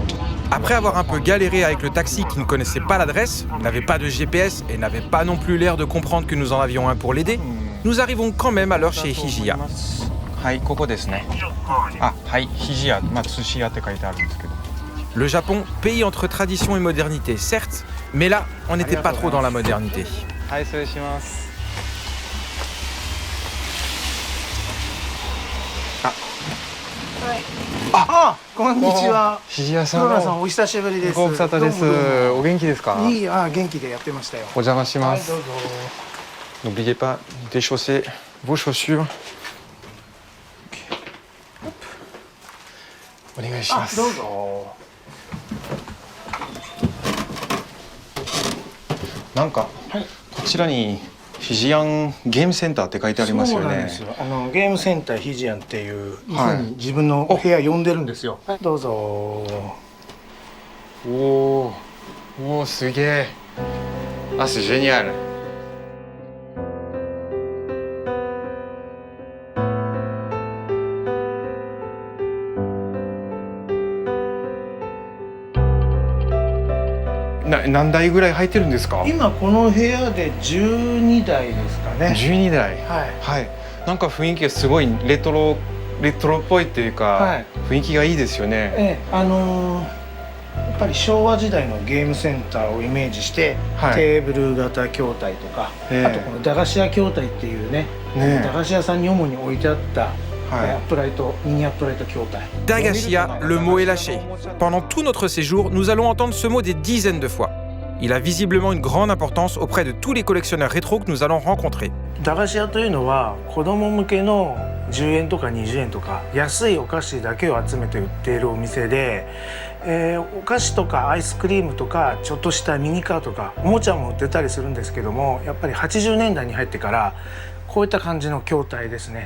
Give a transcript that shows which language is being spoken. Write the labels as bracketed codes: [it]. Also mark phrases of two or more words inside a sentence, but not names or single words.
[fr] Après avoir un peu galéré avec le taxi qui ne connaissait pas l'adresse, n'avait pas de GPS et n'avait pas non plus l'air de comprendre que nous en avions un pour l'aider, nous arrivons quand même à l'heure chez Hijiya. Le Japon, pays entre tradition et modernité, certes, mais là, on n'était pas trop dans la modernité. [ja] こんにちは。肘屋さん黒田さんお久しぶりです。ご無沙汰です。どうもどうもお元気ですか？いい元気でやってましたよ。お邪魔します。どうぞ。 [fr] N'oubliez pas d'échausser vos chaussures. [ja] お願いします。どうぞ。なんか、こちらにフィジアンゲームセンターって書いてありますよね。そうなんですよ。ゲームセンターヒジアンっていう、自分の部屋呼んでるんですよ。どうぞ。おお、すげえ。 [fr] あ、c'est génial。 [ja] 何台ぐらい入ってるんですか？今この部屋で12台ですかね。 12台。はい。なんか雰囲気がすごいレトロっぽいっていうか、雰囲気がいいですよね。やっぱり昭和時代のゲームセンターをイメージして、テーブル型筐体とか、あとこの駄菓子屋筐体っていうね、駄菓子屋さんに主に置いてあったアップライト、ミニアップライト筐体。 [fr] Dagashia, le mot est lâché. Pendant tout notre séjour, nous allons entendre ce mot des dizaines de fois. Il a visiblement une grande importance auprès de tous les collectionneurs rétro que nous allons rencontrer. [ja] 駄菓子屋というのは子供向けの10円とか20円とか安いお菓子だけを集めて売っているお店で、お菓子とかアイスクリームとかちょっとしたミニカーとかおもちゃも売ってたりするんですけども、やっぱり80年代に入ってからこういった感じの筐体ですね。